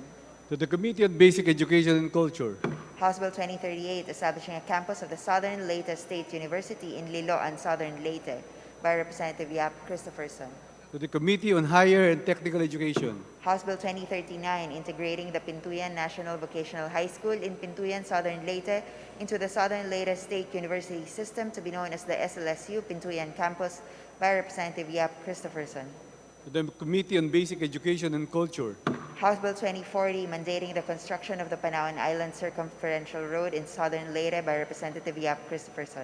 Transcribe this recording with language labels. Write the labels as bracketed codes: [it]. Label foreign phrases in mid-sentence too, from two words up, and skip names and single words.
[en] To the Committee on Basic Education and Culture. House Bill 2038, establishing a campus of the Southern Leyte State University in Liloan, Southern Leyte by Representative Yap Christopherson. To the Committee on Higher and Technical Education. House Bill 2039, integrating the Pintuyan National Vocational High School in Pintuyan, Southern Leyte into the Southern Leyte State University system to be known as the SLSU Pintuyan Campus by Representative Yap Christopherson. To the Committee on Basic Education and Culture. House Bill 2040, mandating the construction of the Panawan Island Circumferential Road in Southern Leyte by Representative Yap Christopherson.